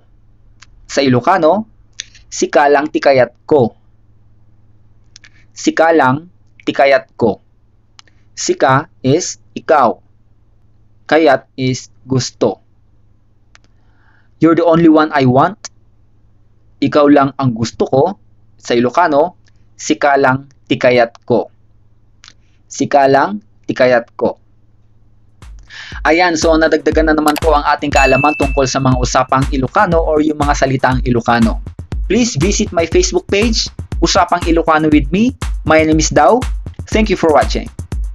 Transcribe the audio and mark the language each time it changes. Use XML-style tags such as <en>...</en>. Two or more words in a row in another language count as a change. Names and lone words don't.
<ilo>Sa Ilocano, sika lang tikayat ko. Sika lang tikayat ko.</ilo> <en>Sika is ikaw. Kayat is gusto. You're the only one I want.</en> <tl>Ikaw lang ang gusto ko.</tl> <ilo>Sa Ilocano, sika lang tikayat ko. Sika lang tikayat ko.</ilo> <tl>Ayan, so nadagdagan na naman po ang ating kaalaman tungkol sa mga usapang Ilocano or yung mga salitang Ilocano.</tl> <en>Please visit my Facebook page, Usapang Ilocano with me. My name is Dao. Thank you for watching.</en>